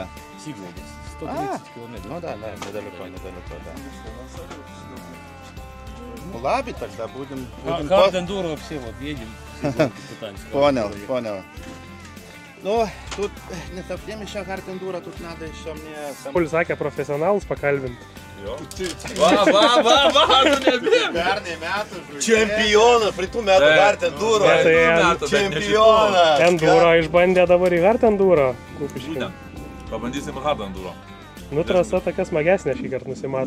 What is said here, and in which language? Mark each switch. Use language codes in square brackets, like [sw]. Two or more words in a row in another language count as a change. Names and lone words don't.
[ru] Сигла, 130 километров. Ну да, недалеко, да. Ну ладно, тогда будем... [en] hard enduro [ru] все вот едем, пытаемся. Понял. Ну, тут не совсем еще [en] hard enduro, [ru] тут надо еще мне... [lt] Pul sakė profesionalas pakalbint. Čempioną, pritų metų [en] hard enduro. [lt] Čempioną. Enduro išbandė dabar į [en] hard enduro. [lt] Kupiškį. Pabandysim [en] hard enduro. [lt] Nu, trasa tokia smagesnė šį kartą nusimato.